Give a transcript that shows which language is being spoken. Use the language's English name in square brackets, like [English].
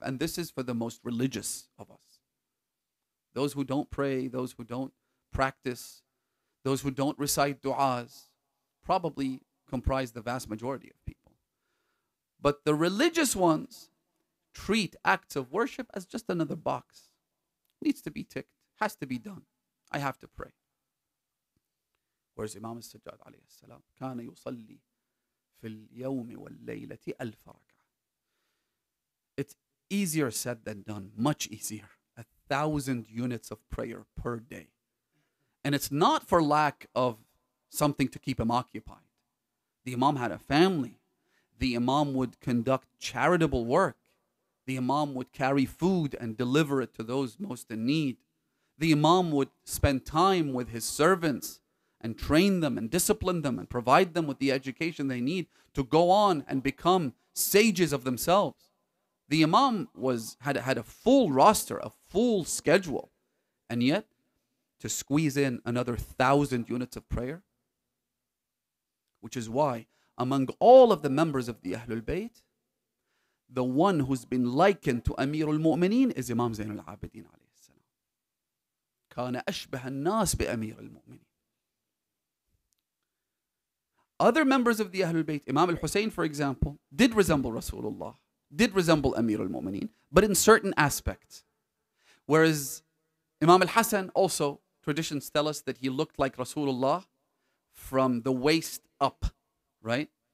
[English] And this is for the most religious of us. Those who don't pray, those who don't practice, those who don't recite du'as, probably comprise the vast majority of people. But the religious ones treat acts of worship as just another box. Needs to be ticked, has to be done. I have to pray. Whereas Imam al-Sajjad alayhi salam, [Arabic] كان يصلي في اليوم والليلة 1000 ركعة. [English] It's easier said than done, much easier. 1,000 units of prayer per day. And it's not for lack of something to keep him occupied. The Imam had a family. The Imam would conduct charitable work. The Imam would carry food and deliver it to those most in need. The Imam would spend time with his servants and train them and discipline them and provide them with the education they need to go on and become sages of themselves. The Imam had a full roster, a full schedule. And yet, to squeeze in another 1,000 units of prayer, which is why among all of the members of the Ahlul Bayt, the one who's been likened to Amir al-Mu'mineen is Imam Zayn al-Abidin alayhi salam. [Arabic] كان أشبه الناس بأمير المؤمنين. [English] Other members of the Ahlul Bayt, Imam al-Hussein, for example, did resemble Rasulullah, did resemble Amir al-Mu'mineen, but in certain aspects. Whereas Imam al-Hasan also, traditions tell us that he looked like Rasulullah from the waist up, right?